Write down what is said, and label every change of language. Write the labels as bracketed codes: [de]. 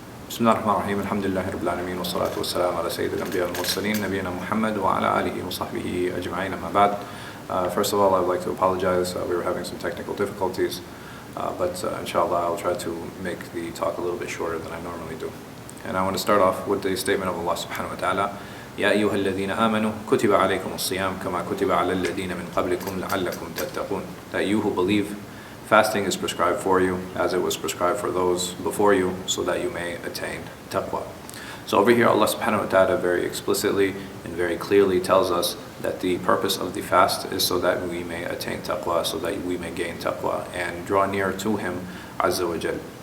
[ar] بسم الله الرحمن الرحيم الحمد لله رب العالمين والصلاة والسلام على سيد الأنبياء والمرسلين نبينا محمد وعلى آله وصحبه أجمعين أما بعد. [en] First of all, I would like to apologize. We were having some technical difficulties, but inshallah I'll try to make the talk a little bit shorter than I normally do. And I want to start off with the statement of Allah subhanahu wa ta'ala. [ar] يا أيها الذين آمنوا كتب عليكم الصيام كما كتب على الذين من قبلكم لعلكم تتقون. [en] That you who believe, fasting is prescribed for you as it was prescribed for those before you, so that you may attain taqwa. So over here Allah subhanahu wa ta'ala very explicitly and very clearly tells us that the purpose of the fast is so that we may attain taqwa, so that we may gain taqwa and draw near to Him Azza wa Jal.